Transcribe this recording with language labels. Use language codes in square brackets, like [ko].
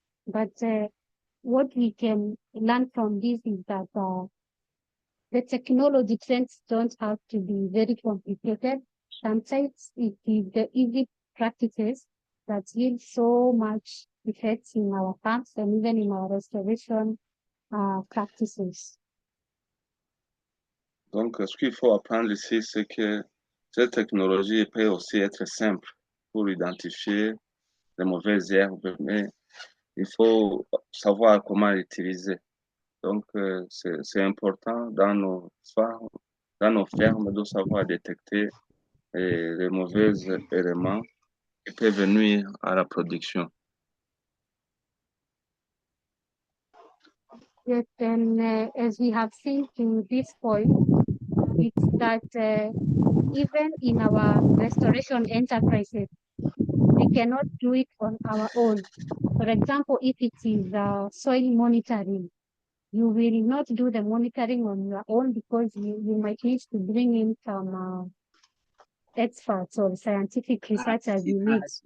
[en] But what we can learn from this is that the technology trends don't have to be very complicated. Sometimes it is the easy practices that yield so much effects in our farms and even in our restoration practices. [fr] Donc, ce qu'il faut apprendre ici, c'est que cette technologie peut aussi être simple pour identifier les mauvaises herbes, mais il faut savoir comment l'utiliser. Donc, c'est important dans nos fermes de savoir détecter les mauvais éléments qui peuvent nuire à la production. [en] Yes, and as we have seen to this point, it's that even in our restoration enterprises, we cannot do it on our own. For example, if it is soil monitoring, you will not do the monitoring on your own because you might need to bring in some experts or scientific research as you need.